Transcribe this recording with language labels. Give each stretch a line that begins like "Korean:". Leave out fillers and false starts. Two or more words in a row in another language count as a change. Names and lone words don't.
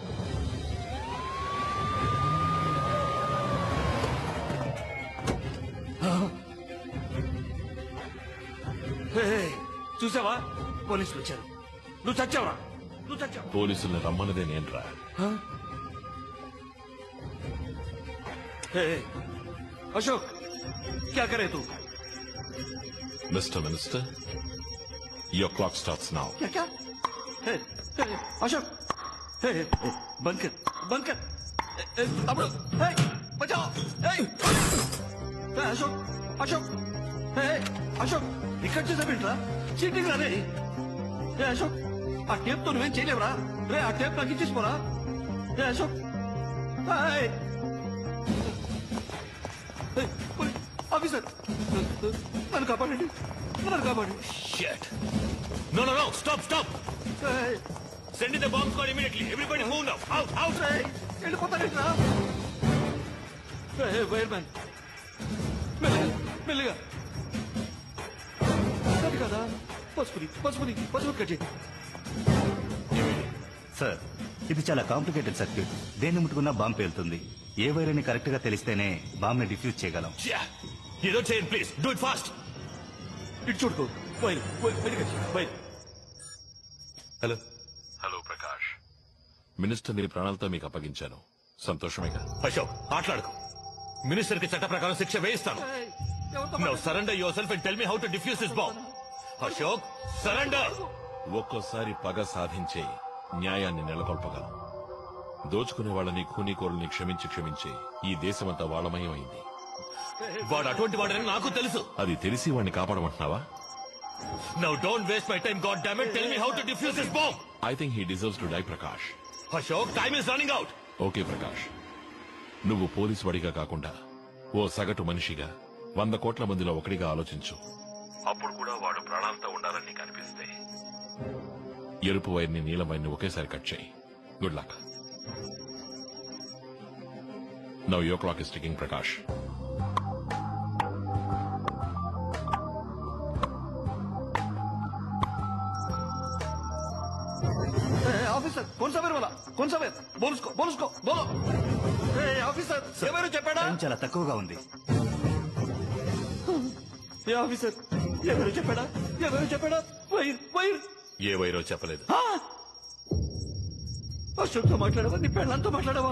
Telugu: చూసావా, పోలీసులు వచ్చారు. నువ్వు చచ్చావరా? నువ్వు చచ్చావు. పోలీసుల్ని రమ్మన్నదే నేనురా.
Hindi: अशोक क्या करे तू?
English: Mr. Minister, your clock starts now. क्या क्या? अशोक, बंद कर, बंद कर. तमिल, बचाओ. अशोक, अशोक, अशोक,
Telugu: ఇక్కడ చూసావేంట్రా? చీటింగ్ రా రే. అశోక్, ఆ టేప్ తో నువ్వేం చేయలేవురా రే. ఆ టేప్ నాకు ఇచ్చేసిపోరా. అశోక్, ఆఫీసర్, నన్ను కాపాడండి, నన్ను కాపాడండి.
English: Shit. No, no, no. Stop, stop. Send in the bomb squad immediately. Everybody move now. Out, out.
Telugu: వెళ్ళిపోతారేంట్రా? వైర్ మ్యాన్, మెల్లగా, మెల్లగా. అది కదా, పసుపుది, పసుపుది, పసుపు కట్ చేయి. సార్, ఇది చాలా కాంప్లికేటెడ్ సర్క్యూట్. దేన్ని ముట్టుకున్నా బాంబు పేలుతుంది. ఏ వైర్ అని కరెక్ట్ గా తెలిస్తేనే బాంబ్ ని డిఫ్యూజ్ చేయగలం. ఏదో చేయండి ప్లీజ్.
English: do it fast.
Telugu: ఇటు చూడుకో. వైర్, వైర్. హలో హలో ప్రకాష్, మినిస్టర్ ని ప్రాణాలతో మీకు అప్పగించాను. సంతోషమేగా? అశోక్, మాట్లాడుకో. మినిస్టర్ కి చట్ట ప్రకారం శిక్ష వేయిస్తాను.
English: Now surrender yourself and tell me how to defuse this bomb.
Telugu: అశోక్, సరెండర్. ఒక్కోసారి పగ సాధించే న్యాయాన్ని నెలకొల్పగలం. దోచుకునే వాళ్ళని ఖూనీకోరుల్ని క్షమించి ఈ దేశమంతా వాళ్ళమయం అయింది. వాడు అటువంటి వాడని నాకు తెలుసు. అది తెలిసి వాడిని కాపాడమంటున్నావా?
English: Now don't waste my time, goddammit. Tell me how to defuse this bomb. I think he deserves to die, Prakash. Ashok, time is running out.
Telugu: ఓకే ప్రకాష్, నువ్వు పోలీసు వాడిగా కాకుండా ఓ సగటు మనిషిగా 100 కోట్ల మందిలో ఒకటిగా ఆలోచించు. అప్పుడు కూడా వాడు ప్రాణాలతో ఉండాలని నీకు అనిపిస్తే ఎరుపు వైర్ని నీలం వైర్ని ఒకేసారి కట్ చేయి.
English: Good luck. Now your clock is ticking Prakash.
Hindi: ऑफिसर कौन सा वायर वाला, कौन सा वायर, बोलुस्को बोलो.
Telugu: ఆఫీసర్ ఎవరు చెప్పాడా? చాలా తక్కువగా ఉంది. ఆఫీసర్ ఎవరు చెప్పాడా? వైర్ ఏ వైరో చెప్పలేదు. అశోక్ తో మాట్లాడవా? నీ పెళ్ళంతో మాట్లాడవా?